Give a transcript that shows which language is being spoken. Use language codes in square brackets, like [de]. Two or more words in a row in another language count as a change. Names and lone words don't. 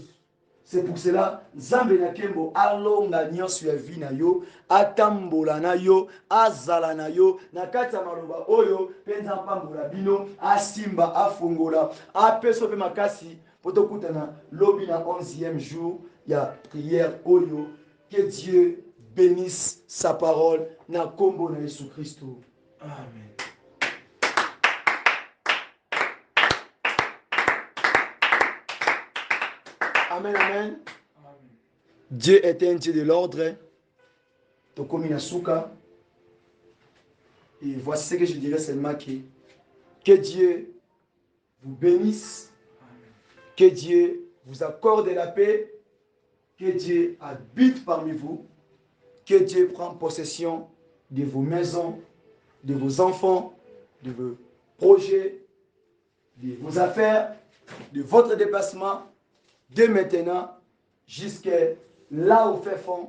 [ln] C'est pour cela, Nzambe na kembo alonga nyonso ya vie na yo, atambola na yo, azala na yo, na kati ya maloba oyo, penza pambola bino, asimba, afongola, apeso pe makasi, poto kutana lobi na 11e jour ya prière oyo, [fr] Que Dieu bénisse sa parole. [ln] Na kombo na Yesu Christ. Amen. Amen, amen. [fr] Dieu est un Dieu de l'ordre. [ln] Tokomi na suka. [fr] Et voici ce que je dirais seulement que Dieu vous bénisse. Que Dieu vous accorde la paix. Que Dieu habite parmi vous. Que Dieu prenne possession de vos maisons, de vos enfants, de vos projets, de vos affaires, de votre déplacement, de maintenant jusqu'à là où fait fond.